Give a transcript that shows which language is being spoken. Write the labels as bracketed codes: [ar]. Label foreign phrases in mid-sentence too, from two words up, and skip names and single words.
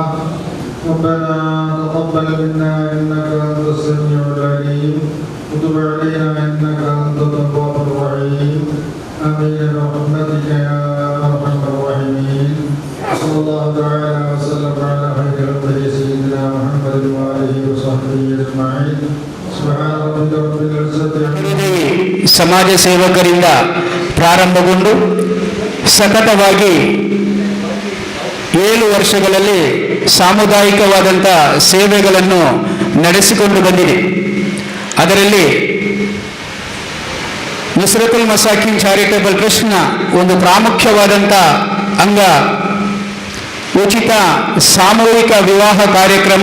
[ar] ربنا تقبل منا إنك أنت السميع العليم وتب علينا إنك أنت التواب الرحيم. آمين برحمتك يا أرحم الراحمين. صلى الله تعالى وسلم على خير خلقه سيدنا محمد وآله وصحبه أجمعين. سبحان ربك رب العزة [kn] ಸಮಾಜ ಸೇವಕರಿಂದ ಪ್ರಾರಂಭಗೊಂಡು ಸತತವಾಗಿ 7 ವರ್ಷಗಳಲ್ಲಿ ಸಾಮುದಾಯಿಕವಾದಂಥ ಸೇವೆಗಳನ್ನು ನಡೆಸಿಕೊಂಡು ಬಂದಿದೆ. ಅದರಲ್ಲಿ ನುಸ್ರತುಲ್ ಮಸಾಕಿನ್ ಚಾರಿಟೇಬಲ್ ಟ್ರಸ್ಟ್ನ ಒಂದು ಪ್ರಾಮುಖ್ಯವಾದಂಥ ಅಂಗ ಉಚಿತ ಸಾಮೂಹಿಕ ವಿವಾಹ ಕಾರ್ಯಕ್ರಮ.